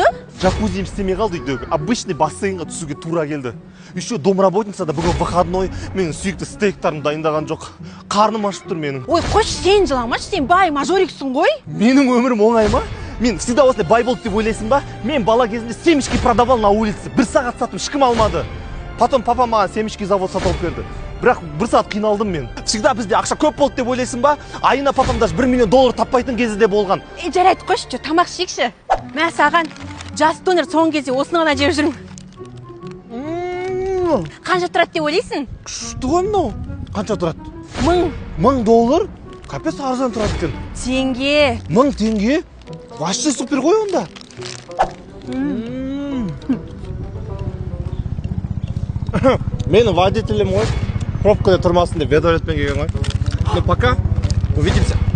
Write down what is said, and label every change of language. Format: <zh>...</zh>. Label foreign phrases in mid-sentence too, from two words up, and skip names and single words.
<kk>Джакузиім істемей қалды үйдегі. Обычный бассейнға түсуге тура келді. Еще домработницада бүгін выходной, менің сүйікті стейктарым дайындаған жоқ. Қарным ашып тұр менің. Ой, қош, сен жыламашы, сен бай мажориксің ғой. Менің өмірім оңай ма? Мен всегда осылай бай болды деп ойлайсың ба? Мен бала кезінде</kk> <ru>семечки продавал на улице.</ru> <kk>1 сағат саттым, ешкім алмады.</kk> <ru>Потом папа</ru> <kk>маған семечки завод сатып алып берді. Бірақ 1 сағат қиналдым мен. Всегда бізде ақша көп болды деп ойлайсың ба? Айына папам даже $1 миллион таппайтын кезі де болған. Жарайды, қойшы, тамақ ішейікші. Мә, саған жас донор соңғы кезде осыны ғана жеп жүрмін. Қанша тұрады деп ойлайсың? Күшті ғой мынау. Қанша тұрады? $1000? Капец арзан тұрады екен. Теңге. 1000 теңге?</kk> <ru>Вообще супер</ru> <kk>ғой онда. Менің водителем ғой. Пробкада тұрмасын деп вертолетпен келген ғой.</kk> <ru>Ну пока. Увидимся.</ru>